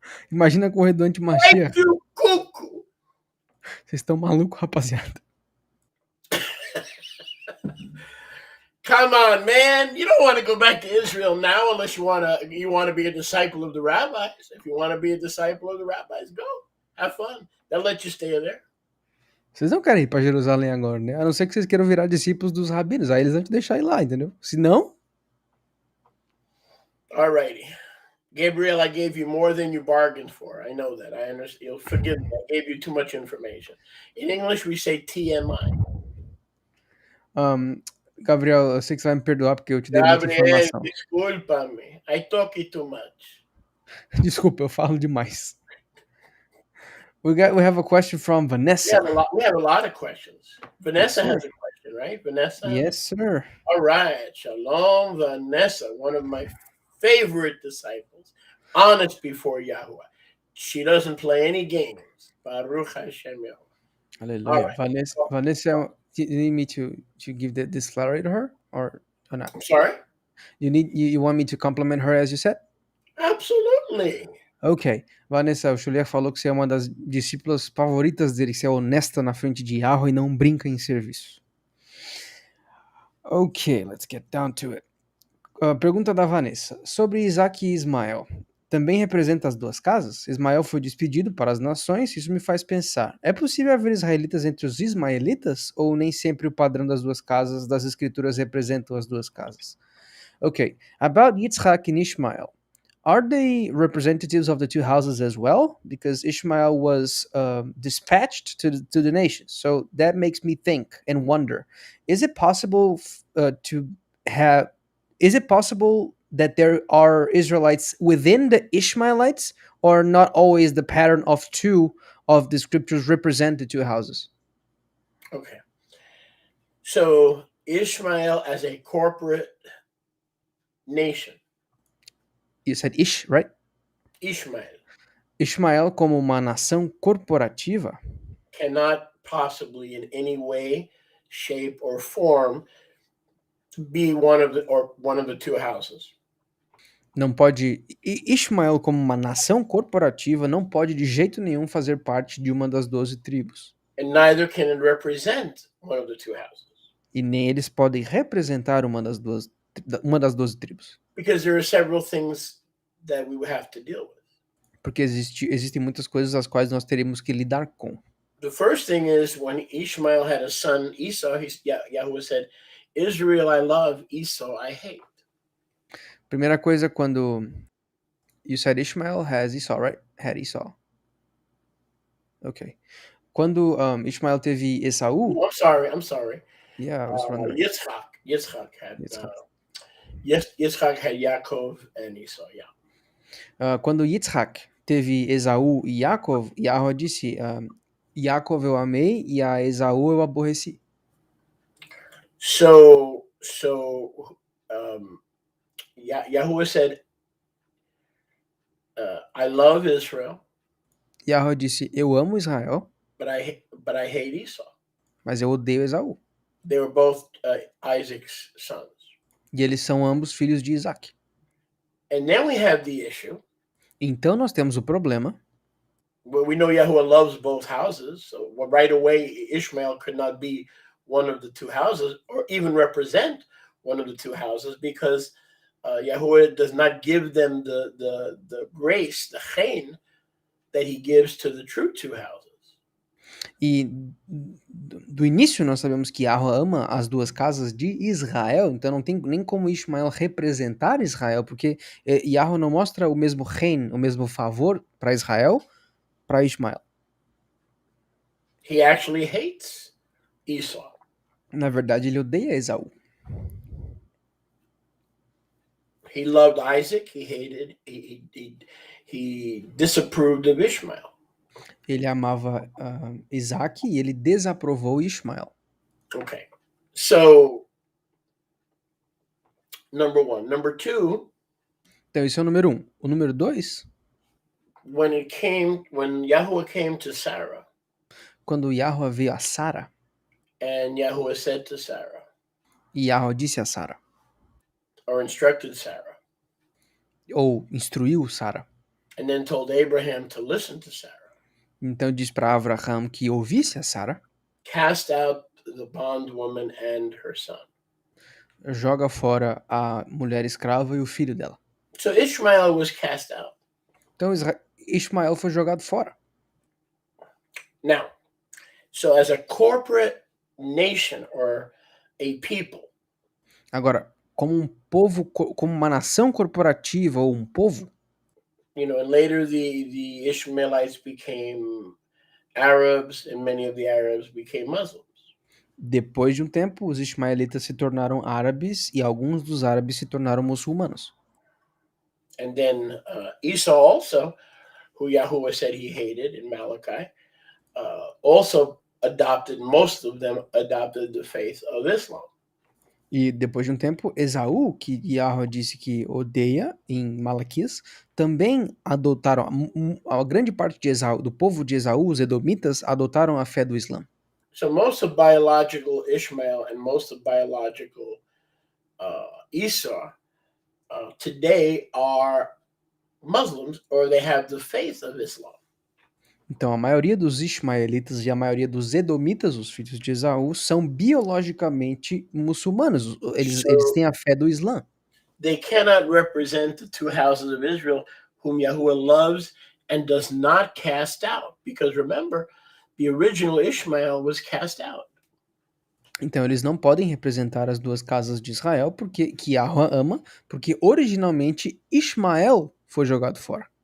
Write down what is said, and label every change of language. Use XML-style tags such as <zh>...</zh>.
<pt>Imagina correr durante uma Mashiach. Vocês estão malucos, rapaziada.</pt> <en>Come on, man. You don't want to go back to Israel now unless you want to be a disciple of the rabbis. If you want to be a disciple of the rabbis, go. Have fun. They'll let you stay there.</en> <pt>Vocês não querem ir para Jerusalém agora, né? A não ser que vocês queiram virar discípulos dos rabinos. Aí eles vão te deixar ir lá, entendeu? Se não...</pt> <en>Alrighty. Gabriel, I gave you more than you bargained for. I know that. I understand. You'll forgive me. I gave you too much information. In English, we say TMI.</en> <pt>Gabriel, eu sei que você vai me perdoar porque eu te dei muita informação. Desculpa-me.</pt> <en>I talk too much.</en> <pt>Desculpa, eu falo demais.</pt> <en>We have a question from Vanessa. We have a lot of questions. Vanessa has a question, right? Vanessa? Yes, sir. All right. Shalom, Vanessa, one of my favorite disciples. Honest before Yahuwah. She doesn't play any games. Baruch Hashem Yahuwah. Hallelujah. Right. Vanessa, you need me to give this clarity to her or not? I'm sorry? You want me to compliment her as you said? Absolutely. Ok.</en> <pt>Vanessa, o Shuliach falou que você é uma das discípulas favoritas dele, que você é honesta na frente de Yahweh e não brinca em serviço.</pt> <en>Ok, let's get down to it.</en> <pt>Pergunta da Vanessa. Sobre Isaac e Ismael. Também representa as duas casas? Ismael foi despedido para as nações, isso me faz pensar. É possível haver israelitas entre os ismaelitas? Ou nem sempre o padrão das duas casas das escrituras representam as duas casas?</pt> <en>Ok. About Yitzhak and Ishmael. Are they representatives of the two houses as well? Because Ishmael was dispatched to the nations. So that makes me think and wonder. Is it possible that there are Israelites within the Ishmaelites, or not always the pattern of two of the scriptures represent the two houses? Okay. So Ishmael as a corporate nation. You said Ish, right?</en> <pt>Ishmael como uma nação corporativa</pt> <en>cannot possibly in any way, shape, or form be one of the two houses.</en> <pt>Não pode. Ishmael, como uma nação corporativa, não pode de jeito nenhum fazer parte de uma das 12 tribos.</pt> <en>And neither can it represent one of the two houses.</en> <pt>E nem eles podem representar uma das 12 tribos.</pt> <en>Because there are several things that we would have to deal with.</en> <pt>Porque existem muitas coisas as quais nós teremos que lidar com.</pt> <en>The first thing is when Ishmael had a son Esau, Yahuwah said, Israel I love, Esau I hate.</en> <pt>Primeira coisa, quando</pt> <en>you said Ishmael has Esau, right? Had Esau.</en> <pt>Ok. Quando Ishmael teve Esaú...</pt> <en>Oh, I'm sorry. Yeah, I was wondering. Yitzhak had Yaakov and Esau, yeah.</en> <pt>Quando Yitzhak teve Esaú e Yaakov, Yahweh disse, Yaakov eu amei e a Esaú eu aborreci.</pt> <en>So Yahuwah said, I love Israel.</en> <pt>Yahweh disse, eu amo Israel,</pt> <en>but I hate Esau.</en> <pt>mas eu odeio Esaú.</pt> <en>They were both Isaac's sons.</en> <pt>E eles são ambos filhos de Isaac.</pt> <en>And then we have the issue.</en> <pt>Então nós temos o problema.</pt> <en>Well, we know Yahuwah loves both houses, so right away Ishmael could not be one of the two houses or even represent one of the two houses because Yahuwah does not give them the grace, the chen, that he gives to the true two houses.</en> <pt>E do início nós sabemos que Yahweh ama as duas casas de Israel, então não tem nem como Ismael representar Israel, porque Yahweh não mostra o mesmo reino, o mesmo favor para Israel, para Ismael.</pt> <en>He actually hates Esau.</en> <pt>Na verdade, ele odeia Esaú.</pt> <en>He loved Isaac. He hated. He disapproved of Ishmael.</en> <pt>Ele amava Isaac e ele desaprovou Ismael.</pt> <en>Okay, so number one. Number two.</en> <pt>Então esse é o número 1. O número 2,</pt> <en>when Yahuwah came to Sarah,</en> <pt>quando Yahweh veio a Sara,</pt> <en>and Yahuwah said to Sarah,</en> <pt>e Yahweh disse a Sara,</pt> <en>or instructed Sarah,</en> <pt>ou instruiu Sara,</pt> <en>and then told Abraham to listen to Sarah,</en> <pt>então diz para Abraham que ouvisse a Sara,</pt> <en>cast out the bondwoman and her son.</en> <pt>joga fora a mulher escrava e o filho dela.</pt> <en>So Ishmael was cast out.</en> <pt>Então Ismael foi jogado fora.</pt> <en>Now, so as a corporate nation or a people,</en> <pt>agora, como um povo, como uma nação corporativa ou um povo,</pt> <en>and later the Ishmaelites became Arabs, and many of the Arabs became Muslims.</en> <pt>Depois de um tempo, os ismaelitas se tornaram árabes e alguns dos árabes se tornaram muçulmanos.</pt> <en>And then Esau also, who Yahuwah said he hated in Malachi, also most of them adopted the faith of Islam.</en> <pt>E depois de um tempo, Esaú, que Yahweh disse que odeia em Malaquias, também adotaram, a grande parte de Esaú, do povo de Esaú, os edomitas, adotaram a fé do Islã.</pt> <en>So most of biological Ishmael and most of biological Esau today are Muslims, or they have the faith of Islam.</en> <pt>Então, a maioria dos ismaelitas e a maioria dos edomitas, os filhos de Esaú, são biologicamente muçulmanos. Eles têm a fé do Islã.</pt> <en>They cannot represent the two houses of Israel, whom Yahuwah loves and does not cast out. Because remember, the original Ishmael was cast out.</en> <pt>Então, eles não podem representar as duas casas de Israel, que Yahweh ama, porque originalmente Ismael foi jogado fora.</pt>